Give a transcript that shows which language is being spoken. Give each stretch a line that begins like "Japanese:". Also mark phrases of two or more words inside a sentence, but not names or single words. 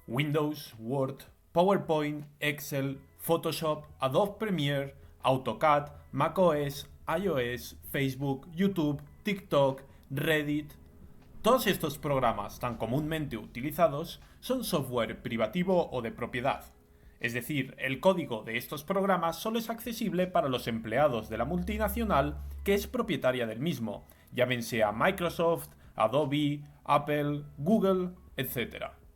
Spanish: Windows, Word, PowerPoint, Excel, Photoshop, Adobe Premiere, AutoCAD, macOS, iOS, Facebook, YouTube, TikTok, Reddit. Todos estos programas tan comúnmente utilizados son software privativo o de propiedad. Es decir, el código de estos programas solo es accesible para los empleados de la multinacional que es propietaria del mismo, llámense a Microsoft, Adobe, Apple, Google, etc.